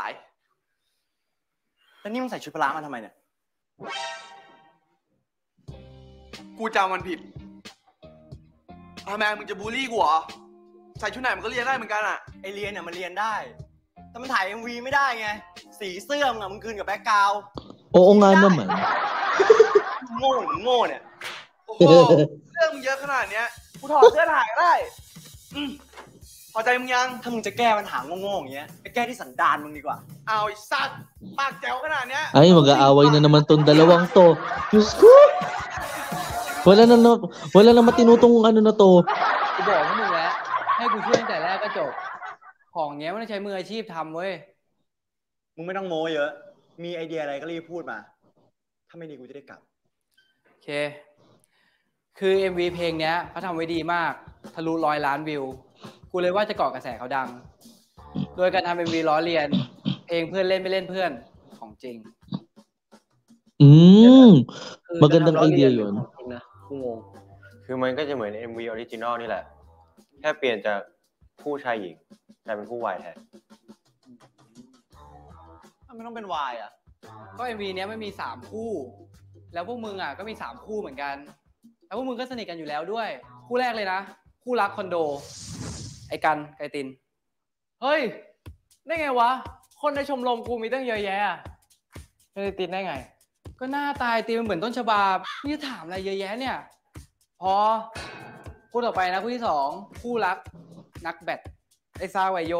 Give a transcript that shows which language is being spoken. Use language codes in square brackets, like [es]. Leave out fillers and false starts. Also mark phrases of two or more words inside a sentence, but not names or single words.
[th] แล้วนี่มึงใส่ชุดพละมาทำไมเนี่ย กูจำมันผิดทำไมมึงจะบูลลี่กูเหรอ ใส่ชุดไหนมันก็เรียนได้เหมือนกันอ่ะ ไอเรียนเนี่ยมันเรียนได้ แต่มันถ่าย MV ไม่ได้ไง สีเสื้อมึงอะมึงคืนกับแบ็กกราวด์ [tl] Oo nga naman. [th] โง่หรือมึงโง่เนี่ย โอ้โห เรื่องมึงเยอะขนาดเนี้ย กูถอดเสื้อถ่ายก็ได้ พอใจมึงยัง ถ้ามึงจะแก้ปัญหาโง่ๆอย่างเงี้ยไปแก้ที่สันดานมึงดีกว่า เอาไอ้สัตว์ปากแจ๋วขนาดเนี้ย [tl] Ay, mag-aaway na naman tong dalawang to. Diyos ko! Wala na matinutong ano na to. [th] กูบอกพวกมึงแล้วให้กูช่วยตั้งแต่แรกก็จบของเงี้ยมันต้องใช้มืออาชีพทำเว้ย มึงไม่ต้องโม้เยอะ มีไอเดียอะไรก็รีบพูดมา ถ้าไม่ดีกูจะได้กลับ โอเค คือ MV เพลงเนี้ยเขาทำไว้ดีมากทะลุ100 ล้านวิวกูเลยว่าจะเกาะกระแสเขาดัง โดยการทำ MV ล้อเลียนเพลงเพื่อนเล่นไม่เล่นเพื่อนของจริง [tl] Magandang idea yun. [th] นะกูงง คือมันก็จะเหมือน [en] MV Original [th] นี่แหละ แค่เปลี่ยนจากคู่ชายหญิงกลายเป็นคู่วายแทน ทำไมต้องเป็นวายอ่ะ ก็ MV เนี้ยไม่มี3คู่ แล้วพวกมึงอ่ะก็มี3คู่เหมือนกัน แล้วพวกมึงก็สนิทกันอยู่แล้วด้วย คู่แรกเลยนะ คู่รักคอนโด ไอ้กันไกติน เฮ้ย ได้ไงวะ คนในชมรมกูมีตั้งเยอะแยะไอ้ตินได้ไง ก็หน้าตายตีมันเหมือนต้นฉบับนี่จะถามอะไรเยอะแยะเนี่ย พอคู่ต่อไปนะคู่ที่2คู่รักนักแบดไอ้ซาไวโย